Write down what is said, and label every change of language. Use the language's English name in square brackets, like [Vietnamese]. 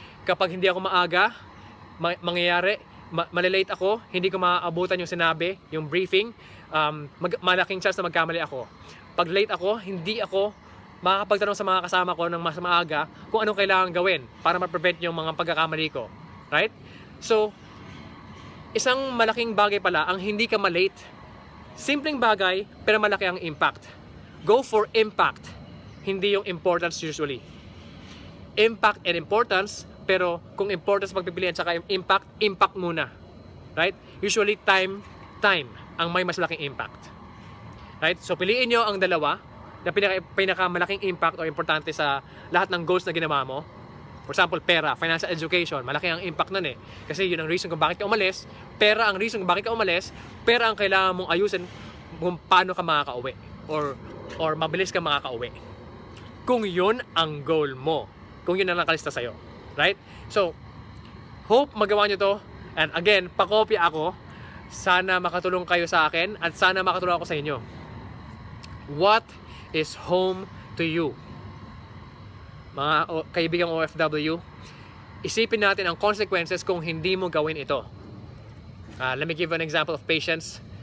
[Filipino] Kapag hindi ako maaga, mangyayari, malilate ako, hindi ko maaabutan yung sinabi, yung briefing, malaking chance na magkamali ako. Pag late ako, hindi ako makakapagtanong sa mga kasama ko ng mas maaga kung anong kailangan gawin para ma-prevent yung mga pagkakamali ko. [English] Right? [Filipino] So, isang malaking bagay pala ang hindi ka malate. Simpleng bagay, pero malaki ang impact. [English] Go for impact, [Filipino] hindi yung [English] importance usually. [Filipino] Impact and importance, pero kung importance pagpipilian saka impact muna. Right? Usually time ang may mas malaking impact. Right? So piliin nyo ang dalawa na pinakamalaking impact o importante sa lahat ng goals na ginawa mo. For example, pera, financial education, malaki ang impact nun eh. Kasi yun ang reason kung bakit ka umalis, pera ang reason kung bakit ka umalis, pera ang kailangan mong ayusin kung paano ka makakauwi or mabilis ka makakauwi. Kung yun ang goal mo, kung yun ang nakalista sa'yo. Right? So, hope magawa nyo to. [English] And again, [Filipino] pakopya ako. Sana makatulong kayo sa akin at sana makatulong ako sa inyo. [English] What is home to you? [Filipino] Mga kaibigang OFW, isipin natin ang consequences kung hindi mo gawin ito. [English] Let me give an example of patience.